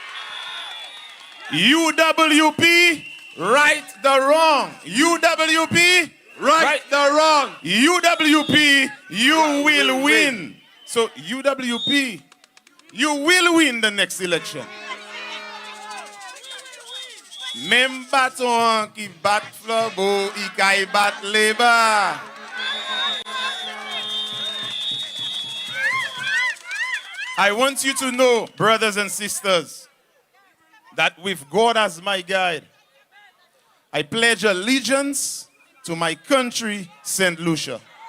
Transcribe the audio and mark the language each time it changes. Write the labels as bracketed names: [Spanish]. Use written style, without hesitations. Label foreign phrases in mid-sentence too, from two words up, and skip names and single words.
[English] UWP, right the wrong. UWP, right the wrong. UWP, you will win. So UWP, you will win the next election. [Saint Lucian Creole French] Memba ton ki bat Flabo, ikay bat Labour. [English] I want you to know, brothers and sisters, that with God as my guide, I pledge allegiance to my country, St.